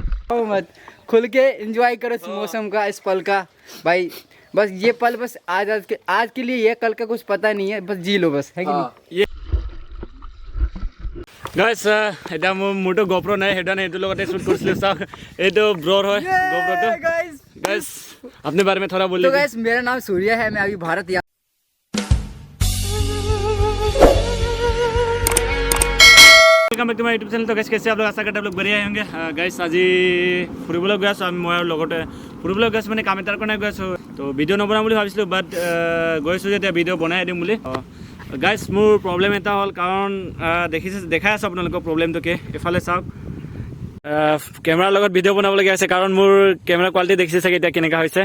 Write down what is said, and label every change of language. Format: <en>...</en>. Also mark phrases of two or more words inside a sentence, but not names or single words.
<hi>मत खुल के एंजॉय करो इस मौसम का, इस पल का भाई। बस ये पल बस आज के लिए, ये कल का कुछ पता नहीं है, बस जी लो बस, है कि नहीं?</hi> <as>গাইছ এটা মোৰতো গোপ্ৰ নাই, সেইটো নাই, এইটোৰ লগতে শ্বুট কৰিছিলোঁ। চাওক এইটো ব্ৰৰ হয় গোপ্ৰটো। গাইছ</as> <hi>अपने बारे में थोड़ा बोलिए। तो गाइस मेरा नाम सूर्या है, मैं अभी भारत</hi> <en>Welcome back to my YouTube channel.</en> <hi>तो गाइस कैसे आप लोग, आशा करते आप लोग बढ़िया होंगे।</hi> <as>गाइस আজি ফুৰিবলৈ গৈ আছোঁ, মই লগতে ফুৰিবলৈ গৈ আছোঁ, মানে কাম এটাৰ কাৰণে গৈ আছোঁ। তো ভিডিঅ' নবনাম বুলি ভাবিছিলোঁ, বাট গৈছোঁ যেতিয়া ভিডিঅ' বনাই দিম বুলি। গাইছ মোৰ প্ৰব্লেম এটা হ'ল, কাৰণ দেখাই আছোঁ আপোনালোকক প্ৰব্লেমটো কি। এফালে চাওক, কেমেৰাৰ লগত ভিডিঅ' বনাবলগীয়া হৈছে, কাৰণ মোৰ কেমেৰা কোৱালিটি দেখিছে চাগে এতিয়া কেনেকুৱা হৈছে।</as>